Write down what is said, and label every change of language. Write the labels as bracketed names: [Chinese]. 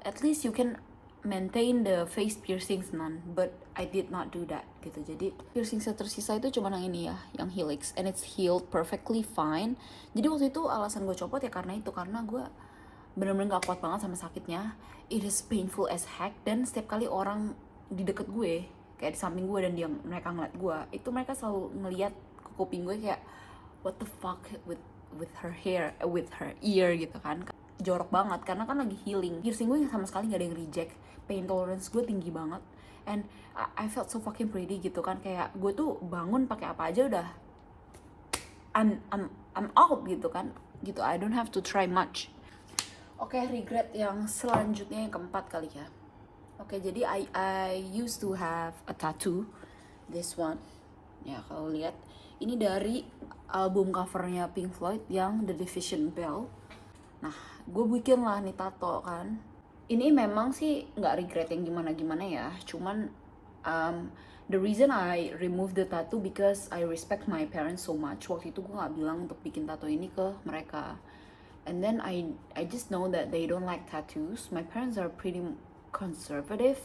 [English] At least you can maintain the face piercings none, but I did not do that gitu. [Indonesian] Jadi piercing saya tersisa itu cuma yang ini ya, yang helix, [English] and it's healed perfectly fine. [Indonesian] Jadi waktu itu alasan gue copot ya karena itu, karena gue bener-bener gak kuat banget sama sakitnya. [English] It is painful as heck, [Indonesian] dan setiap kali orang di deket gue, kayak di samping gue dan dia mereka ngeliat gue, itu mereka selalu ngeliat ke kuping gue kayak [English] what the fuck with her hair, with her ear [Indonesian] gitu kan. Jorok banget karena kan lagi healing. Piercing gue sama sekali gak ada yang reject. [English] Pain tolerance [Indonesian] gue tinggi banget, [English] and I felt so fucking pretty gitu kan. [Indonesian] Kayak gue tuh bangun pakai apa aja udah [English] I'm out [Indonesian] gitu kan. [English] Gitu, I don't have to try much. [Indonesian] Oke, regret yang selanjutnya yang keempat kali ya. Oke, jadi [English] I used to have a tattoo. This one. [Indonesian] Ya, kalau lihat ini dari album covernya Pink Floyd yang The Division Bell. Nah, gue bikin lah nih tato kan. Ini memang sih nggak regret yang gimana-gimana ya. Cuman [English] the reason I remove the tattoo because I respect my parents so much. [Indonesian] Waktu itu gue nggak bilang untuk bikin tato ini ke mereka. [English] And then I just know that they don't like tattoos. My parents are pretty conservative.